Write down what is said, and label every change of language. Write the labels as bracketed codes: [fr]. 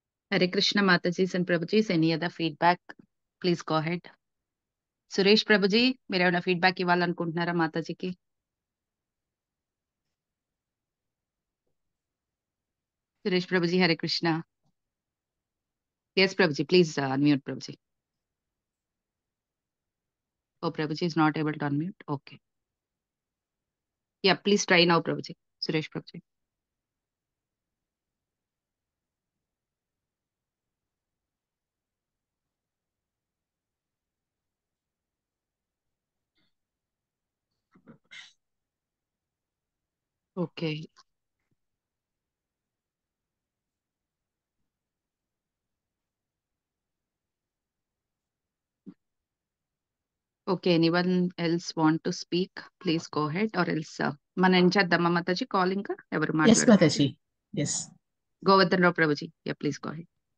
[en] Hare Krishna, Matajis and Prabhujis. Any other feedback? Please go ahead. [te] Suresh Prabhuji, మీరు ఏమైనా feedback ఇవ్వాలనుకుంటున్నారా మాతాజీకి? [en] Suresh Prabhuji, Hare Krishna. Yes, Prabhuji, please unmute Prabhuji. Oh, Prabhuji is not able to unmute. Okay. Yeah, please try now, Prabhuji. Suresh Prabhuji. Okay. Okay, anyone else want to speak? Please go ahead, or else [te] మన ఏం చేద్దామా Mataji call ఇంకా ఎవరు [en] Yes, [te] మాట్లాడారు? [en] Mataji. Yes. Govardhan Rao Prabhuji. Yeah, please go ahead.